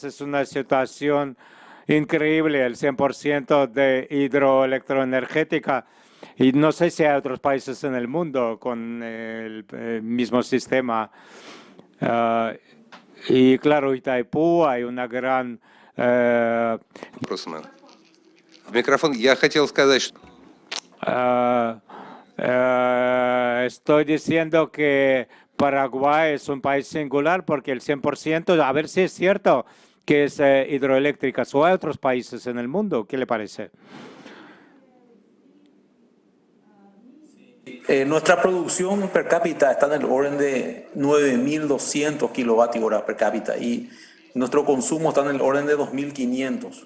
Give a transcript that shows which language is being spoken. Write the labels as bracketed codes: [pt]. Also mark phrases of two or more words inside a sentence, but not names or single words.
[es] Es una situación increíble, el 100% de hidroelectroenergética. Y no sé si hay otros países en el mundo con el mismo sistema. Y claro, Itaipú hay una gran... [ru] Микрофон. Я хотел сказать, что... [es] estoy diciendo que Paraguay es un país singular porque el 100%, a ver si es cierto que es hidroeléctrica, o hay otros países en el mundo. ¿Qué le parece? Nuestra producción per cápita está en el orden de 9.200 kilovatios hora per cápita y nuestro consumo está en el orden de 2.500.